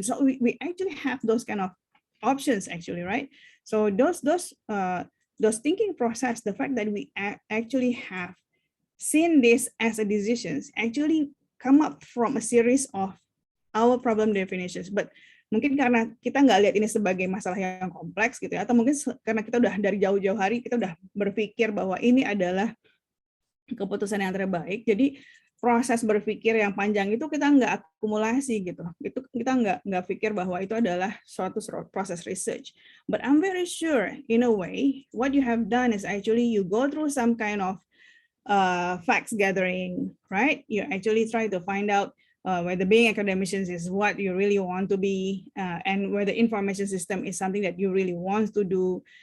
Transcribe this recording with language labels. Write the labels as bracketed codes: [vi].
[en] So we actually have those kind of options actually, right? So those thinking process, the fact that we actually have seen this as a decisions actually come up from a series of our problem definitions. But [id] mungkin karena kita nggak lihat ini sebagai masalah yang kompleks gitu ya, atau mungkin karena kita udah dari jauh-jauh hari kita udah berpikir bahwa ini adalah keputusan yang terbaik. Jadi proses berpikir yang panjang itu kita nggak akumulasi gitu. Itu kita nggak pikir bahwa itu adalah suatu proses research. [en] But I'm very sure in a way what you have done is actually you go through some kind of facts gathering, right? You actually try to find out whether being academicians is what you really want to be, and whether information system is something that you really want to do.